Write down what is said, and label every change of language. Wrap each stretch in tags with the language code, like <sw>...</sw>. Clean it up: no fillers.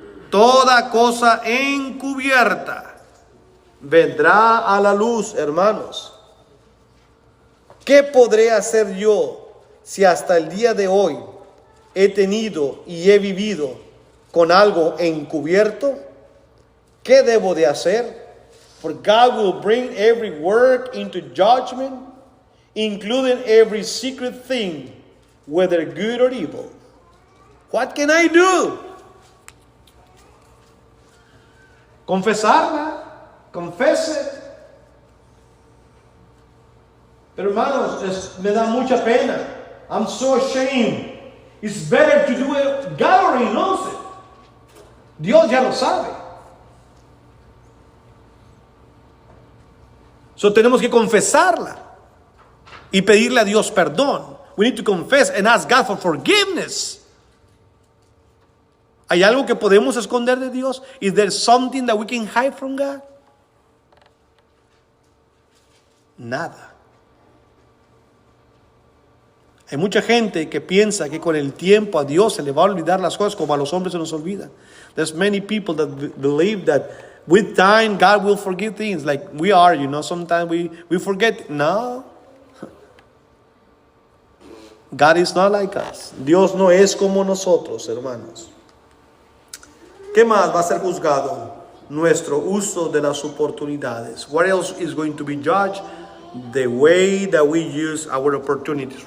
<es>Toda cosa encubierta vendrá a la luz, hermanos. ¿Qué podré hacer yo si hasta el día de hoy he tenido y he vivido con algo encubierto? ¿Qué debo de hacer?</es> <en>For God will bring every work into judgment, including every secret thing, whether good or evil. What can I do?</en> <es>Confesarla,</es> <en>confess it.</en> <es>Pero hermanos, me da mucha pena.</es> <en>I'm so ashamed. It's better to do it. God already knows it.</en> <es>Dios ya lo sabe. So tenemos que confesarla y pedirle a Dios perdón.</es> <en>We need to confess and ask God for forgiveness.</en> <es>¿Hay algo que podemos esconder de Dios?</es> <en>Is there something that we can hide from God?</en> <es>Nada. Hay mucha gente que piensa que con el tiempo a Dios se le va a olvidar las cosas como a los hombres se nos olvidan.</es> <en>There's many people that believe that with time God will forgive things like we are, sometimes we forget.</en> <es>No.</es> <en>God is not like us.</en> <es>Dios no es como nosotros, hermanos. ¿Qué más va a ser juzgado? Nuestro uso de las oportunidades.</es> <en>What else is going to be judged? The way that we use our opportunities.</en>